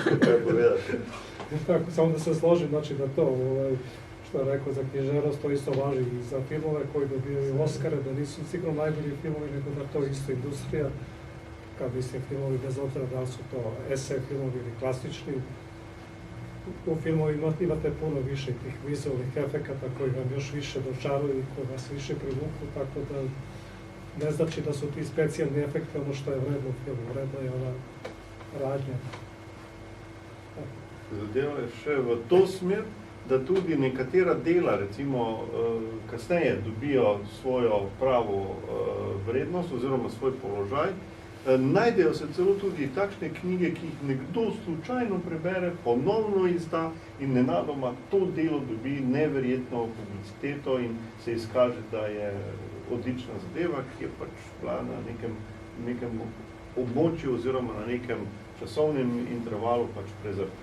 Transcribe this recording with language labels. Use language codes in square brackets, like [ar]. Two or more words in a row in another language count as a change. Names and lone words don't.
[sr] Tako, samo da se složim, znači da to, što je rekao za književnost, to isto važi i za filmove koji dobijaju Oscare, da nisu sigurno najbolji filmovi, nego da to isto industrija, kad mislim filmovi, bez obzira da li su to esej filmovi ili klasični, u filmovima imate puno više tih vizualnih efekata koji vam još više dočaruju i koji vas više privuku, tako da ne znači da su ti specijalni efekti ono što je vredno u filmu, vredno je ona radnja. [sl] Zadeva je še v to smer, da tudi nekatera dela, recimo, kasneje dobijo svojo pravo vrednost oziroma svoj položaj, Najdejo se celo tudi takšne knjige, ki jih nekdo slučajno prebere, ponovno izda in nenadoma to delo dobi neverjetno publiciteto in se izkaže, da je odlična zadeva, ki je pač bila na nekem območju oziroma na nekem časovnem intervalu pač prezrta.